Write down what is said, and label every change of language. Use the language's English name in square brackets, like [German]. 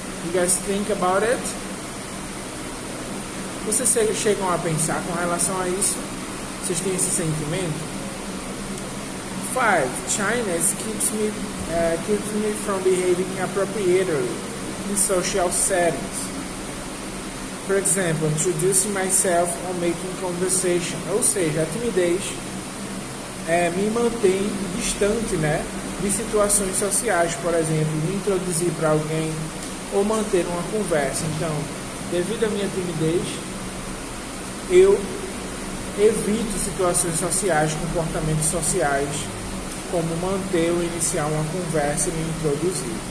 [English] You guys think about it? [Portuguese] Vocês chegam a pensar com relação a isso? Vocês têm esse sentimento? 5. [English] Shyness keeps me from behaving appropriately in social settings. For example, introducing myself or making conversation. [Portuguese] Ou seja, a timidez me mantém distante, né, de situações sociais, por exemplo, me introduzir para alguém ou manter uma conversa. Então, devido à minha timidez, eu evito situações sociais, comportamentos sociais, como manter ou iniciar uma conversa e me introduzir.